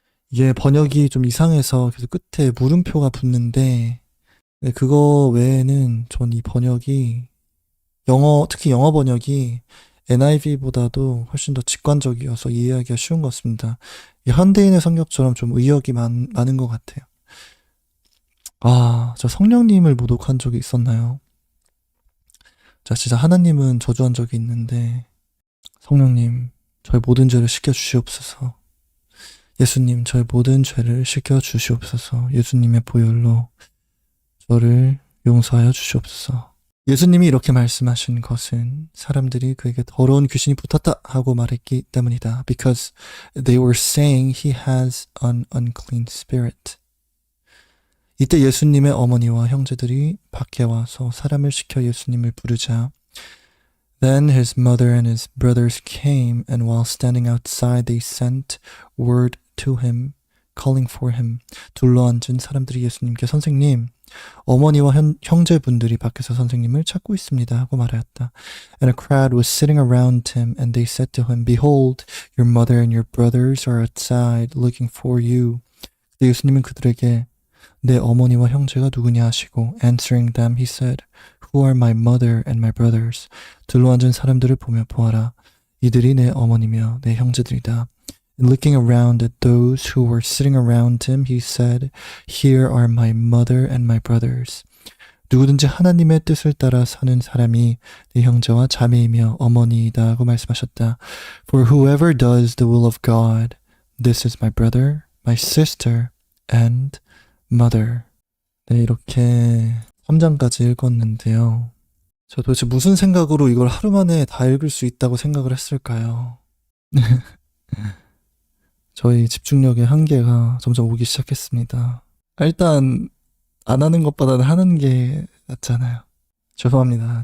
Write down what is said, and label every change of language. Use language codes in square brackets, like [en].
[ko] 이게 번역이 좀 이상해서 계속 끝에 물음표가 붙는데 그거 외에는 전 이 번역이 특히 영어 번역이 NIV보다도 훨씬 더 직관적이어서 이해하기가 쉬운 것 같습니다. 현대인의 성격처럼 좀 의역이 많은 것 같아요. 저 성령님을 모독한 적이 있었나요? 자, 진짜 하나님은 저주한 적이 있는데 성령님, 저의 모든 죄를 씻겨주시옵소서. 예수님, 저의 모든 죄를 씻겨주시옵소서. 예수님의 보혈로 저를 용서하여 주시옵소서. 예수님이 이렇게 말씀하신 것은 사람들이 그에게 더러운 귀신이 붙었다 하고 말했기 때문이다. [en] Because they were saying he has an unclean spirit. [ko] 이때 예수님의 어머니와 형제들이 밖에 와서 사람을 시켜 예수님을 부르자 [en] Then his mother and his brothers came, and while standing outside they sent word to him, calling for him. [ko] 둘러앉은 사람들이 예수님께 선생님, 어머니와 형제분들이 밖에서 선생님을 찾고 있습니다 하고 말하였다. [en] And a crowd was sitting around him, and they said to him, Behold, your mother and your brothers are outside looking for you. [ko] 근데 예수님은 그들에게 내 어머니와 형제가 누구냐 하시고 [en] answering them he said, Who are my mother and my brothers? [ko] 둘러앉은 사람들을 보며 보아라. 이들이 내 어머니며 내 형제들이다. [en] And looking around at those who were sitting around him, he said, Here are my mother and my brothers. [ko] 누구든지 하나님의 뜻을 따라 사는 사람이 내 형제와 자매이며 어머니이다 하고 말씀하셨다. [en] For whoever does the will of God, this is my brother, my sister, and mother. [ko] 네, 이렇게 3장까지 읽었는데요. 저 도대체 무슨 생각으로 이걸 하루 만에 다 읽을 수 있다고 생각을 했을까요? 저희 집중력의 한계가 점점 오기 시작했습니다. 일단 안 하는 것보다는 하는 게 낫잖아요. 죄송합니다.